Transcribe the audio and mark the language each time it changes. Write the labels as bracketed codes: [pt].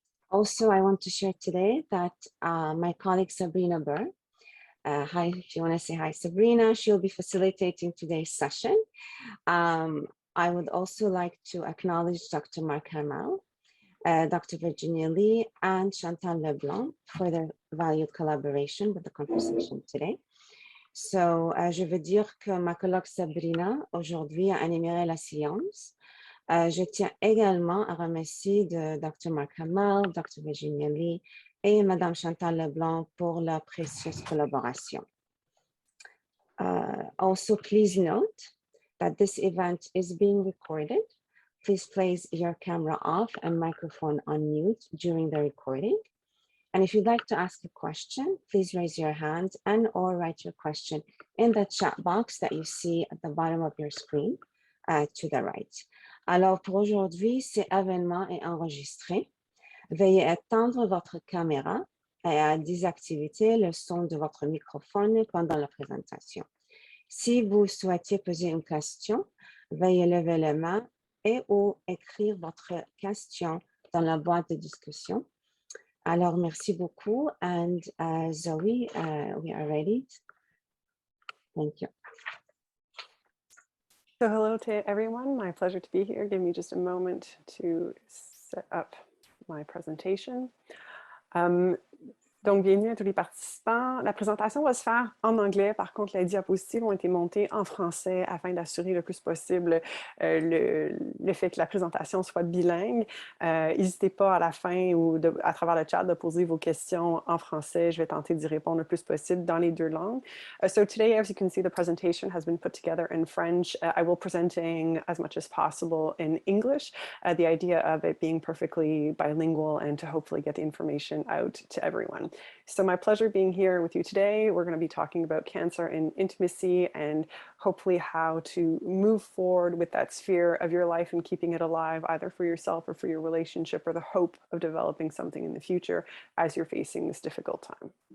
[en] Also, I want to share today that my colleague Sabrina Burr, hi, if you want to say hi, Sabrina, she'll be facilitating today's session. I would also like to acknowledge Dr. Mark Hamel, Dr. Virginia Lee, and Chantal Leblanc for their valued collaboration with the conversation today. [fr] So, je veux dire que ma colloque Sabrina, aujourd'hui, animerait la séance. Je tiens également à remercier Dr. Mark Hamel, Dr. Virginia Lee et Mme Chantal Leblanc pour leur précieuse collaboration. [en] Also, please note that this event is being recorded. Please place your camera off and microphone on mute during the recording. And if you'd like to ask a question, please raise your hand and or write your question in the chat box that you see at the bottom of your screen to the right. [fr] Alors, pour aujourd'hui, cet événement est enregistré. Veuillez éteindre votre caméra et à désactiver le son de votre microphone pendant la présentation. Si vous souhaitez poser une question, veuillez lever la main et ou écrire votre question dans la boîte de discussion. Alors, merci beaucoup. [en] And Zoe, we are ready. Thank you. So hello to everyone. My pleasure to be here. Give me just a moment to set up my presentation. [fr] Donc, bienvenue à tous les participants. La présentation va se faire en anglais. Par contre, les diapositives ont été montées en français afin d'assurer le plus possible le fait que la présentation soit bilingue. N'hésitez pas à la fin ou à travers le chat de poser vos questions en français. Je vais tenter d'y répondre le plus possible dans les deux langues. [en] So today, as you can see, the presentation has been put together in French. I will presenting as much as possible in English. The idea of it being perfectly bilingual and to hopefully get the information out to everyone. So my pleasure being here with you today. We're going to be talking about cancer and intimacy and hopefully how to move forward with that sphere of your life and keeping it alive, either for yourself or for your relationship, or the hope of developing something in the future as you're facing this difficult time.